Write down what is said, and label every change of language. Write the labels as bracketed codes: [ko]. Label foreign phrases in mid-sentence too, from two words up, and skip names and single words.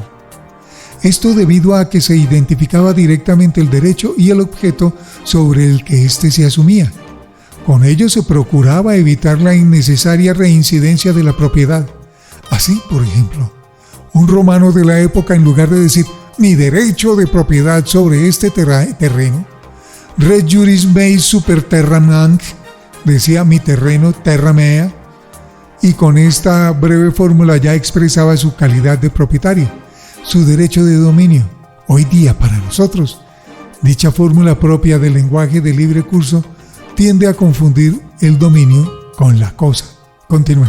[es] Esto debido a que se identificaba directamente el derecho y el objeto sobre el que éste se asumía. Con ello se procuraba evitar la innecesaria reincidencia de la propiedad. Así, por ejemplo, un romano de la época, en lugar de decir mi derecho de propiedad sobre este terreno, [la] res juris mei super terram hanc, [es] decía mi terreno [la] terra mea, [es] y con esta breve fórmula ya expresaba su calidad de propietario, su derecho de dominio. Hoy día, para nosotros, dicha fórmula propia del lenguaje de libre curso tiende a confundir el dominio con la cosa. Continuemos.